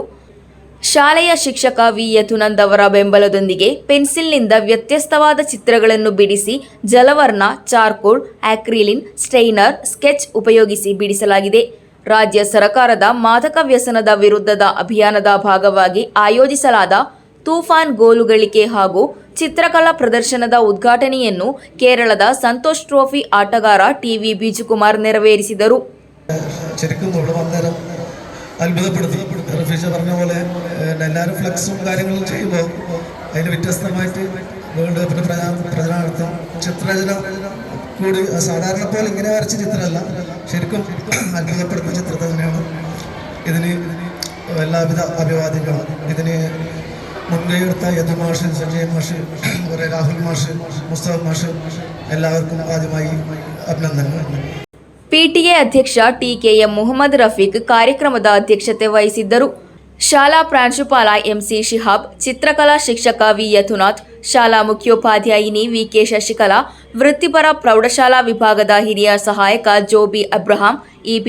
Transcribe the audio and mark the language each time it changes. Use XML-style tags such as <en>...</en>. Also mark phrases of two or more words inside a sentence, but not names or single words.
<kn>ಶಾಲೆಯ ಶಿಕ್ಷಕ ವಿ ಯದುನಂದ್ ಅವರ ಬೆಂಬಲದೊಂದಿಗೆ ಪೆನ್ಸಿಲ್ನಿಂದ ವ್ಯತ್ಯಸ್ತವಾದ ಚಿತ್ರಗಳನ್ನು ಬಿಡಿಸಿ ಜಲವರ್ಣ, ಚಾರ್ಕೋಲ್, ಆಕ್ರಿಲಿನ್, ಸ್ಟೈನರ್, ಸ್ಕೆಚ್ ಉಪಯೋಗಿಸಿ ಬಿಡಿಸಲಾಗಿದೆ. ರಾಜ್ಯ ಸರ್ಕಾರದ ಮಾದಕ ವ್ಯಸನದ ವಿರುದ್ಧದ ಅಭಿಯಾನದ ಭಾಗವಾಗಿ ಆಯೋಜಿಸಲಾದ ತೂಫಾನ್ ಗೋಲುಗಳಿಕೆ ಹಾಗೂ ಚಿತ್ರಕಲಾ ಪ್ರದರ್ಶನದ ಉದ್ಘಾಟನೆಯನ್ನು കേരളದ ಸಂತೋಷ್ ಟ್ರೋಫಿ ಆಟಗಾರ ಟಿ.ವಿ. ബിജുകുമാർ ನೆರವೇರಿಸಿದರು.</kn> <ml>അത്ഭുതപ്പെടുത്തി. റഫീഷ പറഞ്ഞ പോലെ എല്ലാവരും ഫ്ലക്സും കാര്യങ്ങളും ചെയ്യുമ്പോൾ അതിന് വ്യത്യസ്തമായിട്ട് വേൾഡ് കപ്പിന് പ്രചരണാർത്ഥം ചിത്രരചന കൂടി സാധാരണ പോലെ ഇങ്ങനെ വരച്ച ചിത്രമല്ല, ശരിക്കും അത്ഭുതപ്പെടുത്തുന്ന ചിത്രത്തെ തന്നെയാണ്. ഇതിന് എല്ലാവിധ അഭിവാദ്യങ്ങളും. ഇതിന് മുൻകൈയെടുത്ത യദു മാഷ്, സഞ്ജയ് മാഷ്, അതുപോലെ രാഹുൽ മാഷ്, മുസ്തഫ മാഷ്, എല്ലാവർക്കും ആദ്യമായി അഭിനന്ദനങ്ങൾ.</ml> <kn>ಪಿಟಿಎ ಅಧ್ಯಕ್ಷ ಟಿ.ಕೆ.ಎಂ. ಮುಹಮ್ಮದ್ ರಫೀಕ್ ಕಾರ್ಯಕ್ರಮದ ಅಧ್ಯಕ್ಷತೆ ವಹಿಸಿದ್ದರು. ಶಾಲಾ ಪ್ರಾಂಶುಪಾಲ ಎಂಸಿ ಶಿಹಾಬ್, ಚಿತ್ರಕಲಾ ಶಿಕ್ಷಕ ವಿ ಯದುನಾಥ್, ಶಾಲಾ ಮುಖ್ಯೋಪಾಧ್ಯಾಯಿನಿ ವಿ.ಕೆ. ಶಶಿಕಲಾ, ವೃತ್ತಿಪರ ಪ್ರೌಢಶಾಲಾ ವಿಭಾಗದ ಹಿರಿಯ ಸಹಾಯಕ ಜೋಬಿ ಅಬ್ರಹಾಂ, ಇ.ಪಿ.</kn>